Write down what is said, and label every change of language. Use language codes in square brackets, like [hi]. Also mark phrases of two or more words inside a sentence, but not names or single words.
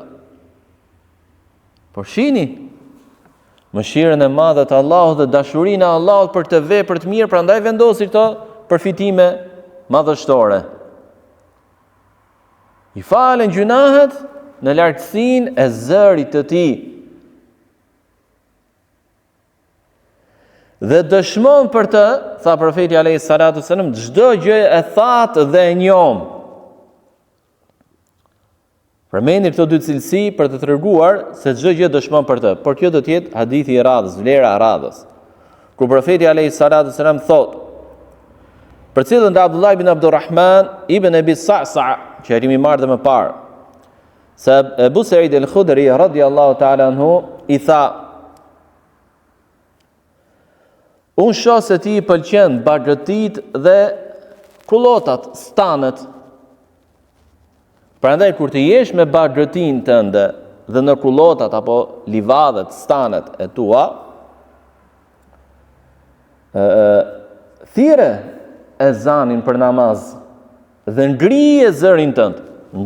[sq] Por shihni mëshirën e madhe të Allahut dhe dashurinë e Allahut për të vepër të mirë, prandaj vendosi këto përfitime madhështore. I falen gjunahet në lartësinë e zërit të tij. Dhe dëshmon për të, tha profeti [ar] عليه الصلاة والسلام, [sq] çdo gjë e thatë dhe e njom. Përmendni këto dy cilësi për të treguar se çdo gjë dëshmon për të. Por kjo do të jetë hadithi i radhës, vlera e radhës. Ku profeti [ar] عليه الصلاة والسلام [sq] thotë, për cilën nga Abdullah ibn Abdurrahman ibn Abi Sa'sa, që e kemi marrë dhe më parë, se Abu Sa'id al-Khudri [ar] رضي الله تعالى عنه [sq] i tha: unë shoh se ti i pëlqen bagëtit dhe kullotat, stanët. Prandaj kur të jesh me bagëtin tënde dhe në kullotat apo livadhet, stanët e tua, thirrë ezanin për namaz dhe ngrije zërin tënd.